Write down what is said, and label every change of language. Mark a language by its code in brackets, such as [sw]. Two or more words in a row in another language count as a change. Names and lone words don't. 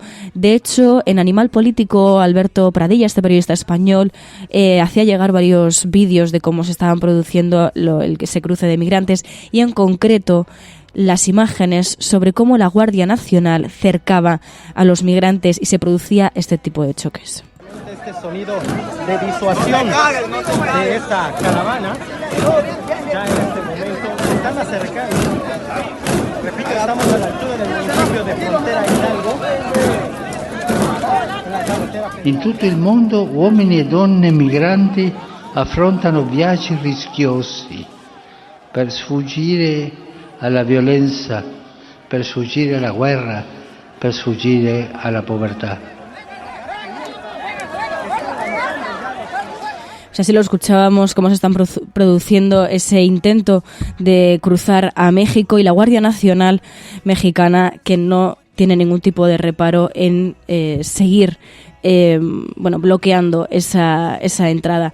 [es] De hecho, en Animal Político, Alberto Pradilla, este periodista español, hacía llegar varios vídeos de cómo se estaban produciendo ese cruce de migrantes y en concreto las imágenes sobre cómo la Guardia Nacional cercaba a los migrantes y se producía este tipo de choques. Este sonido de disuasión de esta caravana, ya en este momento se están acercando. Repito, estamos a la altura del municipio de Frontera Hidalgo. [it] In tutto il mondo uomini e donne migranti affrontano viaggi rischiosi per sfuggire alla violenza, per sfuggire alla guerra, per sfuggire alla povertà. [es] Así lo escuchábamos, cómo se están produciendo ese intento de cruzar a México y la Guardia Nacional mexicana que no tiene ningún tipo de reparo en seguir bloqueando esa entrada.